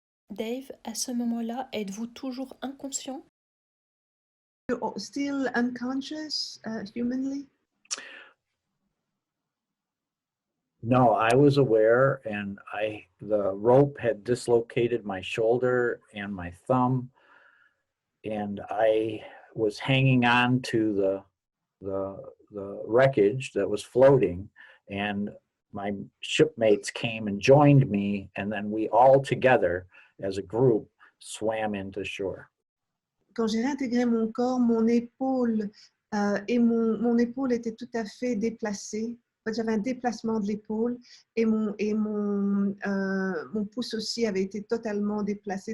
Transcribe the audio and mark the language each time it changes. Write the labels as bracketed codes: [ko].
[fr] Dave, à ce moment-là, êtes-vous toujours inconscient? [en] You're still unconscious humanly? No, I was aware, and the rope had dislocated my shoulder and my thumb, and I was hanging on to the wreckage that was floating, and my shipmates came and joined me, and then we all together as a group swam into shore. [fr] Quand j'ai réintégré mon corps, mon épaule mon épaule était tout à fait déplacée. En fait, j'avais un déplacement de l'épaule et mon pouce aussi avait été totalement déplacé.